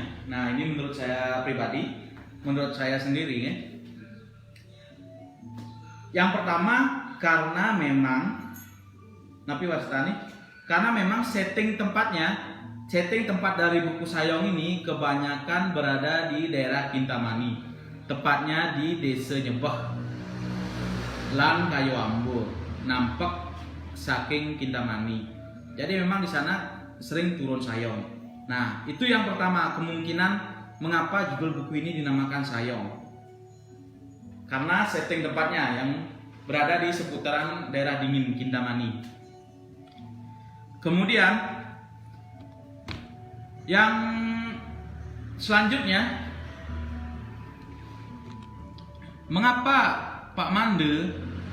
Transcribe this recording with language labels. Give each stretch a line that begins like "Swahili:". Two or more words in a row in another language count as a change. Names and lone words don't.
Indonesian: Nah, ini menurut saya pribadi, menurut saya sendiri ya. Yang pertama karena memang setting tempat dari buku Sayong ini kebanyakan berada di daerah Kintamani, tepatnya di Desa Nyebeh lan Kayu Ambur,
Balinese: nampak saking
Indonesian: Kintamani. Jadi memang di sana sering turun Sayong. Nah, itu yang pertama, kemungkinan mengapa judul buku ini dinamakan Sayong. Karena setting tempatnya yang berada di seputaran daerah dingin Kintamani. Kemudian yang selanjutnya, mengapa Pak Mande